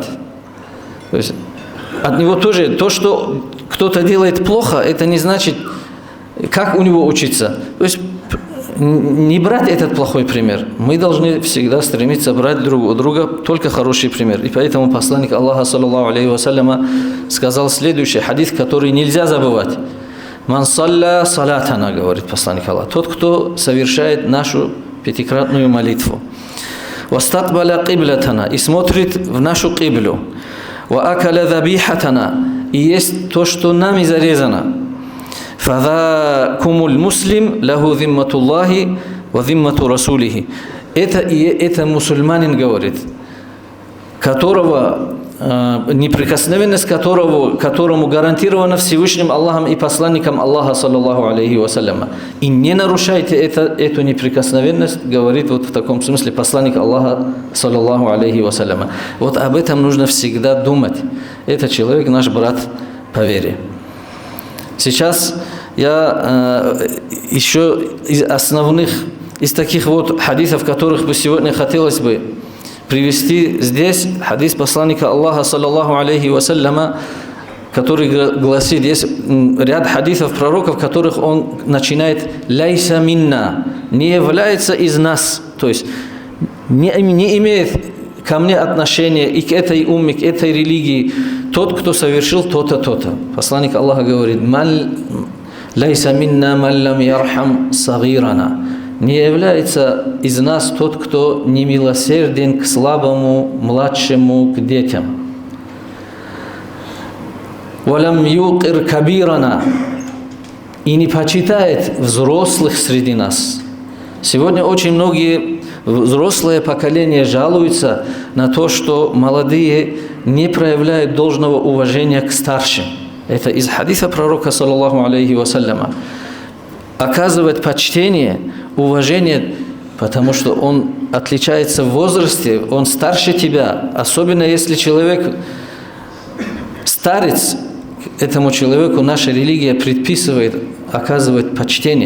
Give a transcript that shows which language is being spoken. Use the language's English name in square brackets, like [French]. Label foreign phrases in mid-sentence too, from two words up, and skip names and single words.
[Russian] То есть от него тоже то, что кто-то делает плохо, это не значит, как у него учиться. То есть не брать этот плохой пример. Мы должны всегда стремиться брать друг у друга только хороший пример. И поэтому посланник Аллаха, [Arabic] صلى الله عليه وسلم, [Russian] сказал следующий хадис, который нельзя забывать. [Arabic] «من صلى صلاتنا», [Russian] говорит посланник Аллаха, тот, кто совершает нашу пятикратную молитву. [Arabic] «واستقبل قبلتنا», [Russian] и смотрит в нашу киблю. [Arabic] «وأكل ذبيحتنا», [Russian] и есть то, что нами зарезано. [Arabic] «فذلكم المسلم له ذمة الله وذمة رسوله». [Russian] Это мусульманин, говорит, которого неприкосновенность которому гарантирована Всевышним Аллахом и посланником Аллаха, [Arabic] صلى الله عليه وسلم. [Russian] И не нарушайте эту неприкосновенность, говорит вот в таком смысле посланник Аллаха, [Arabic] صلى الله عليه وسلم. [Russian] Вот об этом нужно всегда думать. Это человек, наш брат по вере. Сейчас я еще из основных, из таких вот хадисов, которых бы сегодня хотелось бы привести здесь хадис посланника Аллаха, [Arabic] صلى الله عليه وسلم, [Russian] который гласит, есть ряд хадисов пророков, в которых он начинает [Arabic] «ليس منا», [Russian] не является из нас, то есть не имеет ко мне отношения и к этой умме, к этой религии тот, кто совершил то-то, то-то. Посланник Аллаха говорит [Arabic] «ليس منا من لم يرحم صغيرنا». [Russian] Не является из нас тот, кто не милосерден к слабому, младшему, к детям. [Arabic] «ولم يوقر كبيرنا», [Russian] и не почитает взрослых среди нас. Сегодня очень многие взрослое поколение жалуются на то, что молодые не проявляют должного уважения к старшим. Это из хадиса пророка, [Arabic] صلى الله عليه وسلم. [Russian] Оказывать почтение, уважение, потому что он отличается в возрасте, он старше тебя, особенно если человек старец, этому человеку наша религия предписывает оказывать почтение.